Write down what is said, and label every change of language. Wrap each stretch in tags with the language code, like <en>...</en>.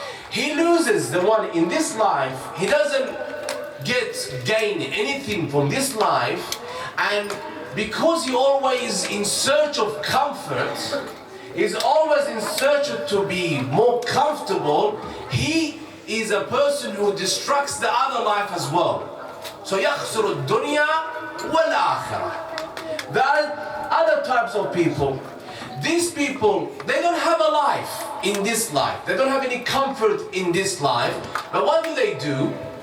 <en>He loses the one in this life. He doesn't gain anything from this life, and because he always in search of comfort, he's always in search to be more comfortable, he is a person who destructs the other life as well. So</en> <ar>يخسر الدنيا والآخرة.</ar> <en>There are other types of people. These people, they don't have a life in this life. They don't have any comfort in this life. But what do?</en>